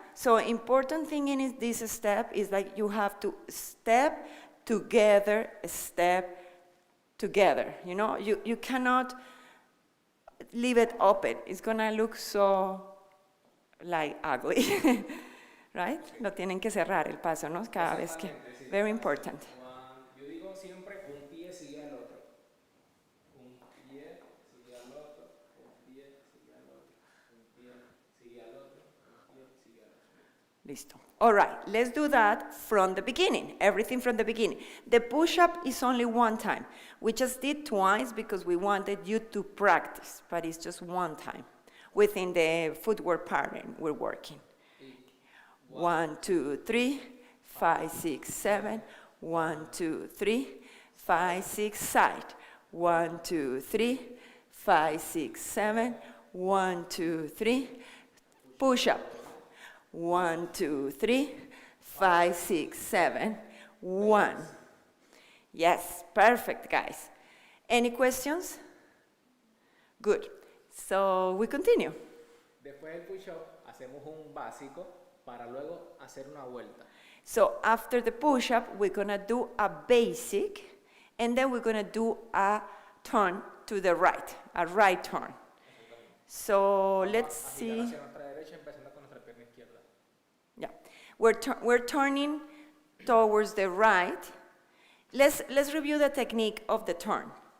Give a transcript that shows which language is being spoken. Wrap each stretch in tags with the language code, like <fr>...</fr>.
<en>So important thing in this step is like you have to step together, step together. You cannot leave it open. It's gonna look so like ugly. Right?</en> <es>Lo tienen que cerrar el paso, ¿no? Cada vez que.</es> <en>Very important.</en> <es>Yo digo siempre un pie sigue al otro. Un pie sigue al otro. Un pie sigue al otro. Un pie sigue al otro. Un pie sigue al otro. Listo.</es> <en>All right, let's do that from the beginning. Everything from the beginning. The push-up is only 1 time. We just did twice because we wanted you to practice, but it's just 1 time. Within the footwork pattern we're working. 1, 2, 3, 5, 6, 7. 1, 2, 3, 5, 6, side. 1, 2, 3, 5, 6, 7. 1, 2, 3, push up. 1, 2, 3, 5, 6, 7. 1. Yes, perfect, guys. Any questions? Good. So we continue.</en> <es>Después del push-up hacemos un básico para luego hacer una vuelta.</es> <en>So after the push-up, we're gonna do a basic, and then we're gonna do a turn to the right, a right turn. So let's</en> <es>Vamos a girar</es> <en>see.</en> <es>hacia nuestra derecha empezando con nuestra pierna izquierda.</es> <en>Yeah, we're turning towards the right. Let's review the technique of the turn.</en>